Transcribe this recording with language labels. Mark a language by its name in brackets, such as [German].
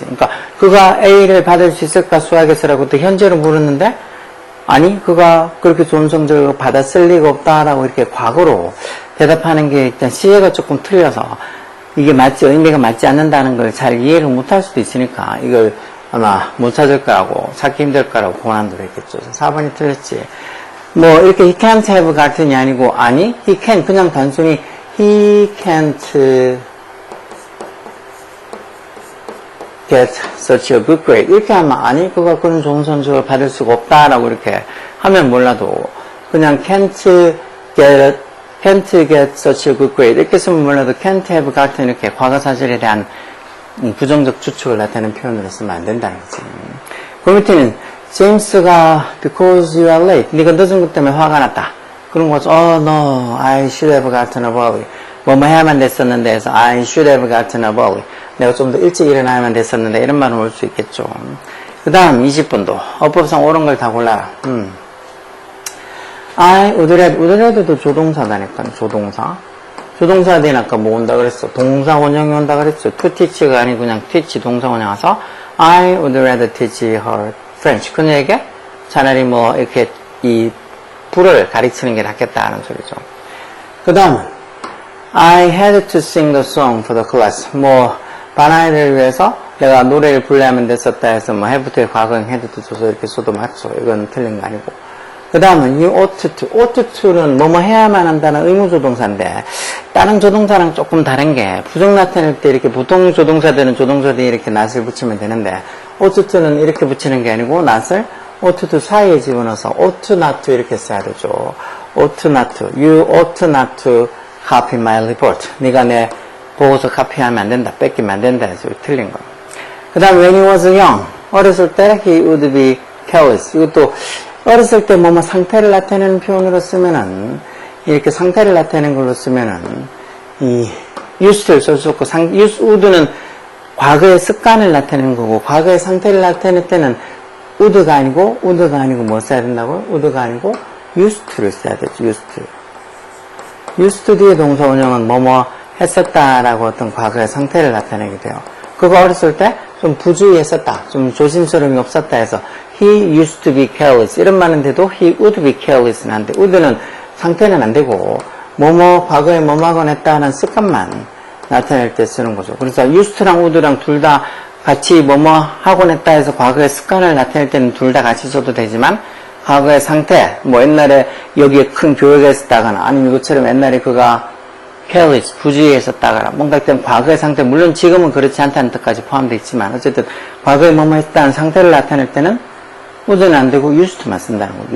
[Korean] 그러니까 그가 A를 받을 수 있을까 수학에서라고 또 현재로 물었는데 아니 그가 그렇게 좋은 성적을 받았을 리가 없다라고 이렇게 과거로 대답하는 게 일단 시제가 조금 틀려서 이게 의미가 맞지 않는다는 걸 잘 이해를 못할 수도 있으니까 이걸 아마 못 찾을 거라고 찾기 힘들 거라고 고난도로 했겠죠. 4번이 틀렸지. [English] 이렇게 he can't have [Korean] 같은이 아니고 아니 he can 그냥 단순히 [English] he can't get such a good grade. [Korean] 이렇게 하면, 아니, 그가 그런 좋은 성적을 받을 수가 없다라고 이렇게 하면 몰라도, 그냥 [English] can't get such a good grade. [Korean] 이렇게 쓰면 몰라도 can't have gotten 이렇게 과거사실에 대한 부정적 추측을 나타내는 표현으로 쓰면 안 된다는 거지. 그 밑에는, 제임스가 [English] because you are late. [Korean] 네가 늦은 것 때문에 화가 났다. 그런 거죠. [English] Oh no, I should have gotten up early. [Korean] 뭐 해야만 됐었는데 해서 [English] I should have gotten up early. [Korean] 내가 좀 더 일찍 일어나야만 됐었는데 이런 말은 올 수 있겠죠. 그 다음 20분도 어법상 옳은 걸 다 골라라. I would read도 조동사다니까. 조동사 대는 아까 뭐 온다 그랬어. 동사 원형이 온다 그랬어. [English] to teach가 아니고 그냥 teach [Korean] 동사 원형 와서 [English] I would rather teach her French. [Korean] 그녀에게 차라리 뭐 이렇게 이 불을 가르치는 게 낫겠다는 소리죠. 그 다음은 [English] I had to sing the song for the class. [Korean] 뭐 반아이들을 위해서 내가 노래를 불러야만 됐었다 해서 뭐 have도의 과거형 had도 줘서 이렇게 써도 맞죠. 이건 틀린 거 아니고. 그 다음은 you ought to는 뭐뭐 해야만 한다는 의무조동사인데 다른 조동사랑 조금 다른 게 부정 나타낼 때 이렇게 보통 조동사들은 조동사 뒤에 이렇게 not을 붙이면 되는데 ought to는 이렇게 붙이는 게 아니고 not을 ought to 사이에 집어넣어서 ought not to 이렇게 써야 되죠. [English] ought not to. You ought not to copy my report. [Korean] 네가 내 보고서 카피하면 안 된다. 뺏기면 안 된다 해서 틀린 거. [English] 그 다음 when he was young. [Korean] 어렸을 때 [English] he would be careless. [Korean] 이것도 어렸을 때 뭐뭐 상태를 나타내는 표현으로 쓰면은 이렇게 상태를 나타내는 걸로 쓰면은 이 used를 쓸 수 없고 would는 과거의 습관을 나타내는 거고 과거의 상태를 나타낼 때는 would가 아니고 뭐 써야 된다고요? would가 아니고 used to를 써야 되죠. used to 뒤에 동사 원형은 뭐뭐 했었다라고 어떤 과거의 상태를 나타내게 돼요. 그거 어렸을 때 좀 부주의했었다. 좀 조심스러움이 없었다 해서 [English] he used to be careless. [Korean] 이런 말은 돼도 [English] he would be careless [Korean] 는 안 돼. would는 상태는 안 되고 뭐뭐 과거에 뭐뭐 하곤 했다는 습관만 나타낼 때 쓰는 거죠. 그래서 used랑 would랑 둘 다 같이 뭐뭐 하곤 했다 해서 과거의 습관을 나타낼 때는 둘 다 같이 써도 되지만 과거의 상태, 뭐 옛날에 여기에 큰 교회가 있었다거나 아니면 이것처럼 옛날에 그가 careless, 부주의했었다거나 뭔가 일단 과거의 상태, 물론 지금은 그렇지 않다는 뜻까지 포함되어 있지만 어쨌든 과거에 뭐뭐 했다는 상태를 나타낼 때는 would는 안 되고 used만 쓴다는 거죠.